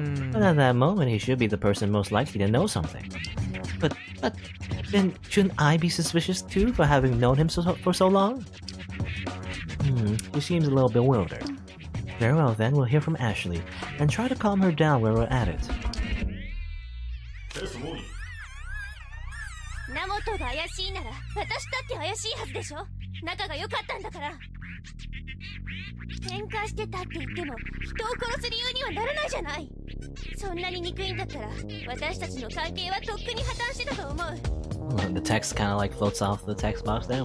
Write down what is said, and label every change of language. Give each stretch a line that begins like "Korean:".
English: But at that moment, he should be the person most likely to know something. But then shouldn't I be suspicious too for having known him for so long? He seems a little bewildered. Very well then, we'll hear from Ashley, and try to calm her down where we're at it.
Japanese: ナモトが怪しいなら私だって怪しいはずでしょ。仲が良かったんだから。喧嘩してたって言っても人を殺す理由にはならないじゃない。そんなに憎いんだったら私たちの関係はとっくに破綻してたと思う。
English: The text kind of like floats off the text box there.